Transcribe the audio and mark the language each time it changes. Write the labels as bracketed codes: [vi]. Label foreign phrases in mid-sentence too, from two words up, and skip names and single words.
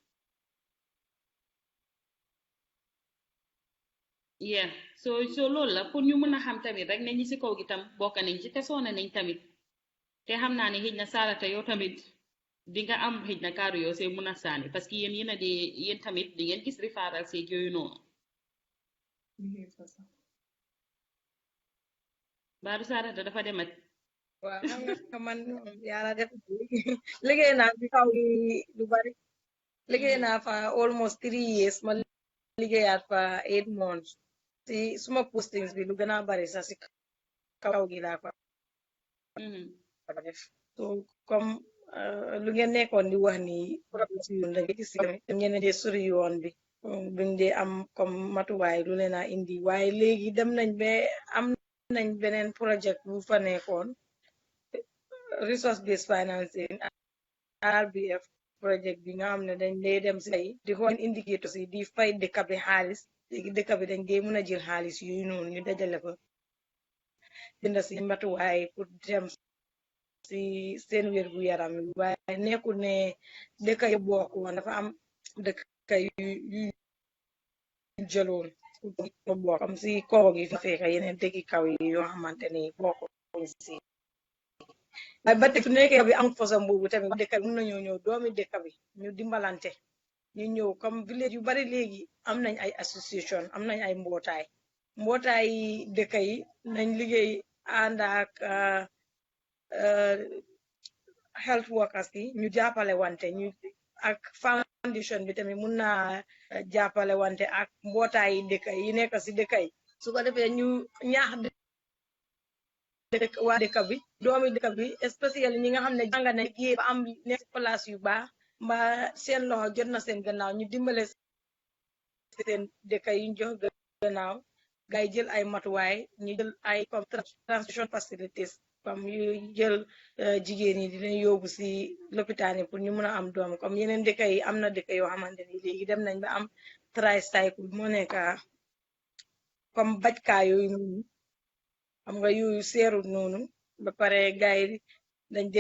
[en] yeah so [wo] loolu la pour ñu mun a xam tamit rek ne ñi si kaw gi tam bokk nañ ci te soona nañ tamit te xam naa ne xëy na Sarata yow tamit di nga am xëj na kaaru yoo see mun a saani [fr] parce que [wo] yéen tamit di ngeen gis referral seeg yooyu noonu Baadu Sarata dafa demat waaw xam nga man yàlla def liggéey naa ci kaw gi lu bari liggéey naa fa [en] almost 3 years [wo] ma liggéeyaat fa 8 months si suma postings bi lu gën a bari sax si kaw gi laa fa def so comme lu ngeen nekkoon di wax ni problème si yoon da nga gis tamit ngeen dee sori yoon bi buñ dee am comme matuwaay lu leen a indi waaye léegi dem nañ ba am nañ beneen projet bu fa nekkoon [en] resource based financing RBF project [wo] bi nga xam ne dañ dee dem si ay di xool indicators yi di fay dëkk bi xaalis léegi dëkk bi dañ dee mën a jël xaalis yooyu noonu ñu dajale ko jënd si matuwaay pour dem si seen wér gu yaram yi waaye nekkul ne dëkk yu bokk woon dafa am dëkk yu jëloon bokk comme si kaw gi fi fekk yeneen dëkki kaw yi yoo xamante ni bokkuñ si waaye ba tey su nekkee bi am façon boobu tamit dëkk bi mën nañoo ñëw doomi dëkk bi ñu dimbalante ñu ñëw comme village yu bari léegi am nañ ay association am nañ ay mbootaay dëkk yi nañ liggéey ànd ak [en] health workers [wo] yi ñu jàppale wante ñu ak foundation bi tamit mun naa jàppale wante ak mbootaay dëkk yi nekk si dëkk yi su ko defee ñu ñaax dëkk waa dëkk bi doomi dëkk bi especially ñi nga xam ne jàng nañ liggéey ba am nekk place yu baax mbaa seen loxo jot na seen gannaaw ñu dimbale seen dëkk yi ñu jox gannaaw gay jël ay matuwaay ñu jël ay comme [en] transportation facilities [wo] comme yu jël jigéen yi di leen yóbbu si lopitaan yi pour ñu mën a am doom comme yeneen dëkk yi am na dëkk yoo xamante ni léegi dem nañ ba am tricycle moo nekk comme bajkaa yooyu noonu xam nga yooyu seerut noonu ba pare gay dañ dee